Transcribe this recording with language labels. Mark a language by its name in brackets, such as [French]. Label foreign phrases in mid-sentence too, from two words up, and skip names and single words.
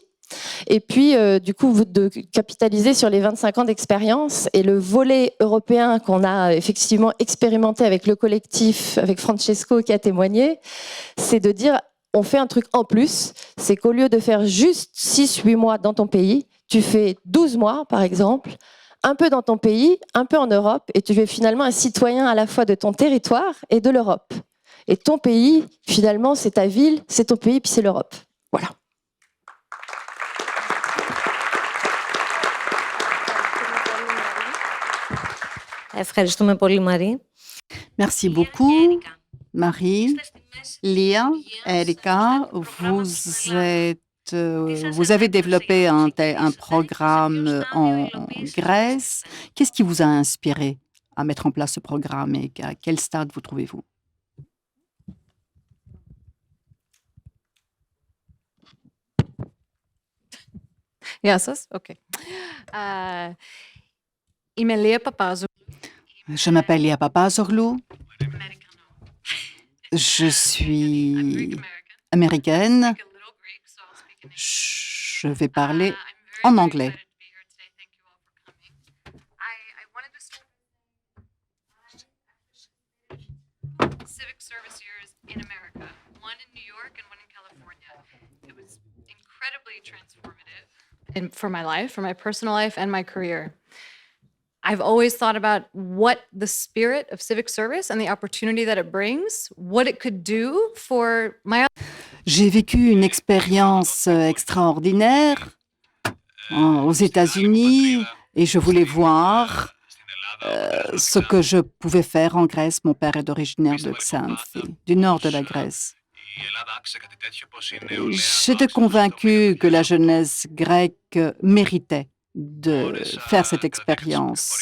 [French] Et puis, du coup, de capitaliser sur les 25 ans d'expérience et le volet européen qu'on a effectivement expérimenté avec le collectif, avec Francesco qui a témoigné, c'est de dire, on fait un truc en plus, c'est qu'au lieu de faire juste 6-8 mois dans ton pays, tu fais 12 mois, par exemple, un peu dans ton pays, un peu en Europe, et tu es finalement un citoyen à la fois de ton territoire et de l'Europe. Et ton pays, finalement, c'est ta ville, c'est ton pays, puis c'est l'Europe. Voilà. [Greek] Ευχαριστούμε πολύ, Marie. [French] Merci beaucoup, Marie. Lia, Erika, vous avez développé un programme en Grèce. Qu'est-ce qui vous a inspiré à mettre en place ce programme et à quel stade vous trouvez-vous? [Greek] Γεια σας. Okay. Είμαι Λία Παπάζου. [French] Je m'appelle Lia Papazoglou. Je suis américaine. Je vais parler en anglais. [English] Civic service years in America, one in New York and one in California. It was incredibly transformative for my life, for my personal life and my career. I've always thought about what the spirit of civic service and the opportunity that it brings, what it could do for my... [French] J'ai vécu une expérience extraordinaire aux États-Unis et je voulais voir ce que je pouvais faire en Grèce. Mon père est originaire de Xanthi, du nord de la Grèce. J'étais convaincue que la jeunesse grecque méritait de faire cette expérience.